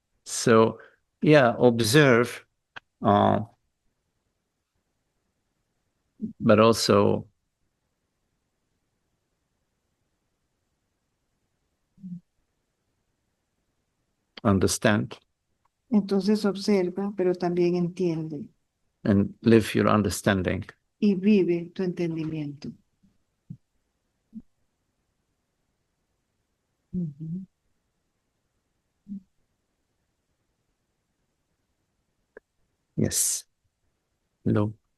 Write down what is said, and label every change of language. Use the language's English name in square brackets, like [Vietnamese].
[English] So, yeah, observe, but also understand [Spanish] Entonces observa, pero también entiende [English] and live your understanding. [Spanish] y vive tu entendimiento. Ujú. [English] Yes. No.